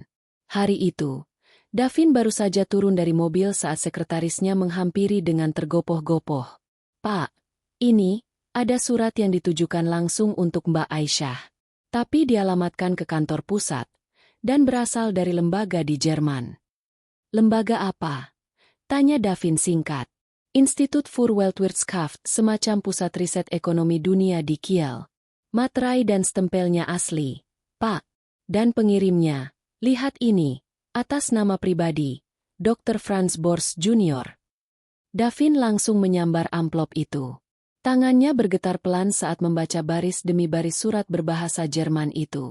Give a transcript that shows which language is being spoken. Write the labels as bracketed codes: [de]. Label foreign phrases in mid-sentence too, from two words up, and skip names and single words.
[id] Hari itu, Davin baru saja turun dari mobil saat sekretarisnya menghampiri dengan tergopoh-gopoh. Pak, ini, ada surat yang ditujukan langsung untuk Mbak Aisyah. Tapi dialamatkan ke kantor pusat, dan berasal dari lembaga di Jerman. Lembaga apa? Tanya Davin singkat. Institut für Weltwirtschaft, semacam pusat riset ekonomi dunia di Kiel. Materai dan stempelnya asli, Pak. Dan pengirimnya, lihat ini, atas nama pribadi, Dr. Franz Bors Jr. Davin langsung menyambar amplop itu. Tangannya bergetar pelan saat membaca baris demi baris surat berbahasa Jerman itu.